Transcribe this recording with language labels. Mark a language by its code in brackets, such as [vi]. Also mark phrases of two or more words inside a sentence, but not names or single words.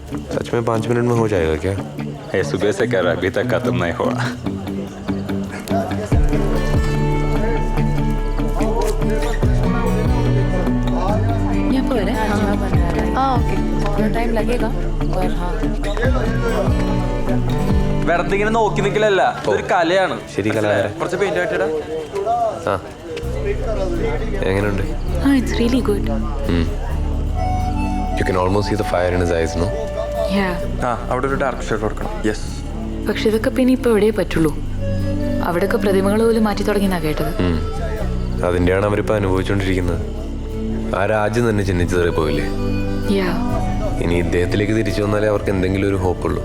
[hi] सच में 5 मिनट में हो जाएगा क्या? ये सुबह से कर रहा अभी तक खत्म नहीं हुआ. यहाँ पर है. हाँ बन रहा है. हाँ ओके. थोड़ा टाइम लगेगा और हाँ. [ml] വെറുതെ ഇങ്ങനെ നോക്കി നിൽക്കലല്ല, ഇതൊരു കലയാണ്. ശരി, കലാകാരൻ. കുറച്ച് പെയിന്റ് ആയിട്ടാ. ആ എങ്ങനെയുണ്ട്? [en] हाँ it's really good. You can almost see the fire in his eyes, no? Yeah. [ml] ആ അവിടെ ഒരു [en] dark shade [ml] കൊടുക്കണം. യെസ്. പക്ഷെ ഇതൊക്കെ പിന്നെ ഇപ്പോൾ എവിടെയേ പറ്റുള്ളൂ. അവിടെയൊക്കെ പ്രതിമകൾ പോലും മാറ്റി തുടങ്ങിയെന്നാണ് കേട്ടത്. അതിൻ്റെയാണ് അവരിപ്പോൾ അനുഭവിച്ചുകൊണ്ടിരിക്കുന്നത്. ആ രാജ്യം തന്നെ ചിഹ്നിച്ചതറി പോയില്ലേ? [en] Yeah. [ml] ഇനി ഇദ്ദേഹത്തിലേക്ക് തിരിച്ചു വന്നാലേ അവർക്ക് എന്തെങ്കിലും ഒരു ഹോപ്പുള്ളൂ.